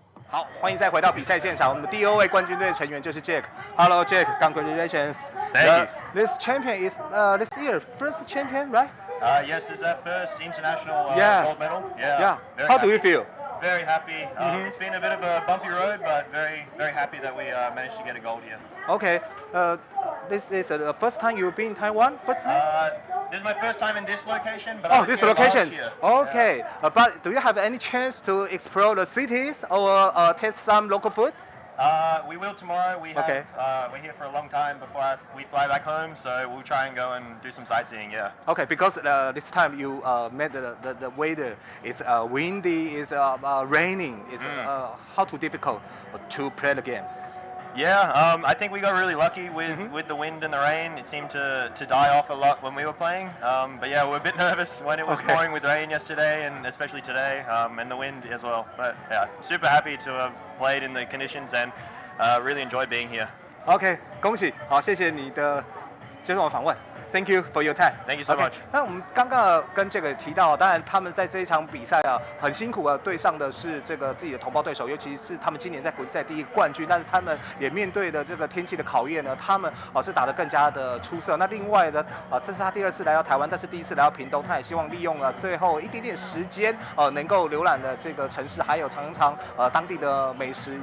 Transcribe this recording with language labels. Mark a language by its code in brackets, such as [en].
[zh] 好，欢迎再回到比赛现场。我们的第2位冠军队成员就是 Jack。 [en] Hello Jack, congratulations. Thank you. This champion is this year first champion, right? Yes, it's our first international gold medal. Yeah. How do you feel? Very happy. It's been a bit of a bumpy road, but very, very happy that we managed to get a gold here. Okay. This is the first time you've been in Taiwan? First time? This is my first time in this location, but I was this here location. last year. Okay. But do you have any chance to explore the cities or taste some local food? We will tomorrow. We have, we're here for a long time before we fly back home, so we'll try and go and do some sightseeing. Yeah. Okay, because this time you met the weather. It's windy. It's raining. It's how too difficult to play the game. Yeah, I think we got really lucky with the wind and the rain. It seemed to die off a lot when we were playing. But yeah, we're a bit nervous when it was pouring with rain yesterday and especially today, and the wind as well. But yeah, super happy to have played in the conditions and really enjoyed being here. [zh] OK， 恭喜，好，谢谢你的接受我访问。 [en] Thank you for your time. Thank you so much. [zh] 那我们刚刚跟这个提到，当然他们在这一场比赛啊很辛苦啊，对上的是这个自己的同胞对手，尤其是他们今年在国际赛第一个冠军，但是他们也面对的这个天气的考验呢，他们是打得更加的出色。那另外呢这是他第2次来到台湾，但是第1次来到屏东，他也希望利用了最后一点点时间能够浏览的这个城市，还有尝尝当地的美食。